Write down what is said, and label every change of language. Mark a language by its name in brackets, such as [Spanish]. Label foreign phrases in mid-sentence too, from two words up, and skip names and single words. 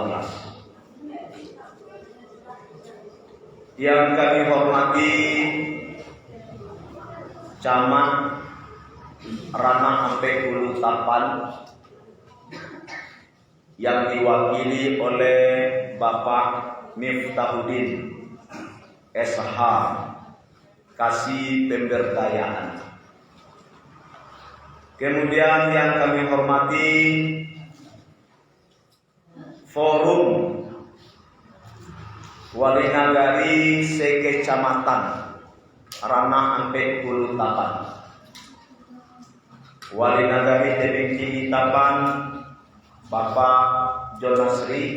[Indonesian] Yang kami hormati Camat Ranah Ampe Hulu Tapan yang diwakili oleh Bapak Miftahuddin SH Kasih Pemberdayaan. Kemudian yang kami hormati Forum Wali Nagari Sekecamatan Ranah Ampe Hulu Tapan, Wali Nagari Tebing Tinggi Tapan Bapak Jonasri,